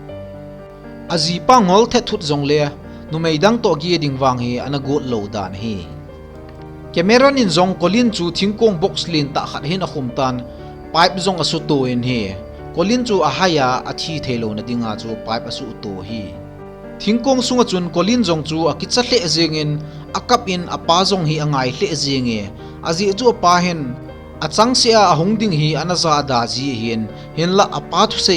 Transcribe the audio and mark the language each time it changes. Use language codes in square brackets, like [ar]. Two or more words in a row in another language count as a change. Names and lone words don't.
[tcz] azi pa ngol the thut jong le numei dang to gi ding wang hi ana got lo dan hi Cameron in jong Colin chu thingkong box lin ta khat hin a khum tan pipe jong asu to in hi Colin chu a haya a thi thelo na dinga chu pipe asu to hi thingkong sunga chun Colin jong chu a kicha hle jengin akap in apa jong hi angai hle jenge azi chu pa hen achang sia a hungding hi anaza da ji hin la apa thu sei